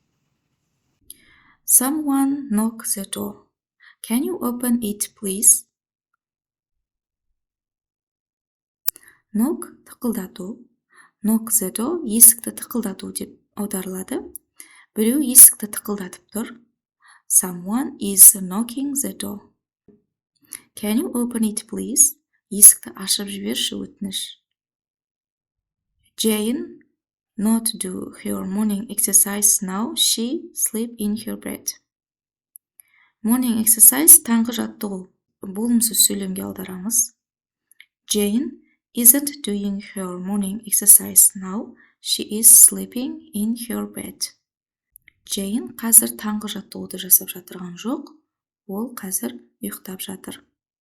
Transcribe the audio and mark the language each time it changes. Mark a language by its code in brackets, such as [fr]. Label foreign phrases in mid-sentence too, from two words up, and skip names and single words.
[en] Someone knock the door. Can you open it, please? [kk] Knock тықылдату. [en] Knock the door [kk] есікті тықылдату деп аударылады. Біреу есікті тықылдатып тұр. [en] Someone is knocking the door. Can you open it, please? [kk] Есікті ашып жіберші, өтініш. [en] Jane not do her morning exercise now. She sleep in her bed. Morning exercise [kk] таңғы жаттығу. Болымсыз сөйлемге аударамыз. [en] Jane isn't doing her morning exercise now. She is sleeping in her bed. [kk] Jane қазір таңғы жаттығуды жасап жатырған жоқ. Ол қазір ұйықтап жатыр.